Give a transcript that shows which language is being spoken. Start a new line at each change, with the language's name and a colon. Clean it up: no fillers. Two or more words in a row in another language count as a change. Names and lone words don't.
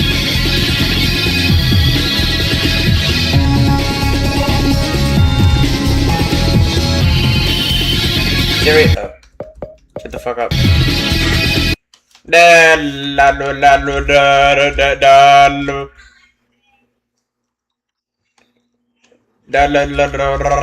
English: Siri, shut the fuck up. Da la lo la lo da da da da lo. Da la la la